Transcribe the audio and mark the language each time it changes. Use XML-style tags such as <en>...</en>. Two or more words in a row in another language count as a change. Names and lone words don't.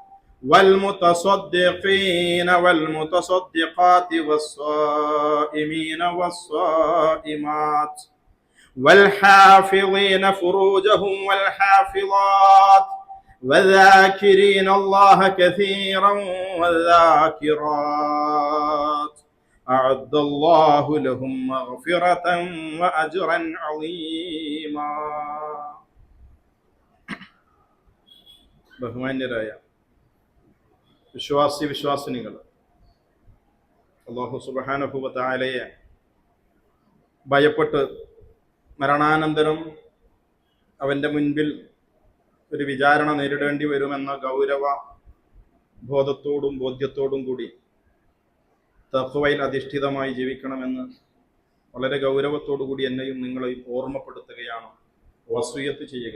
<ar>والمتصدقين والمتصدقات والصائمين والصائمات والحافظين فروجهم والحافظات والذاكرين الله كثيرا والذاكرات أعد الله لهم مغفرة وأجرا عظيما.</ar> <ml>ബഹുമാന്യരായ വിശ്വാസിനികൾ,</ml> <ar>الله سبحانه وتعالى</ar> <ml>ഭയപ്പെട്ട് മരണാനന്തരം അവന്റെ മുൻപിൽ ഒരു വിചാരണ നേരിടേണ്ടി വരുമെന്ന ഗൗരവ ബോധത്തോടും ബോധ്യത്തോടും കൂടി തഖ്വയിൽ അധിഷ്ഠിതമായി ജീവിക്കണമെന്ന് വളരെ ഗൗരവത്തോടു കൂടി എന്നെയും നിങ്ങളെയും ഓർമ്മപ്പെടുത്തുകയാണ്, വസിയ്യത്ത് ചെയ്യുക.</ml>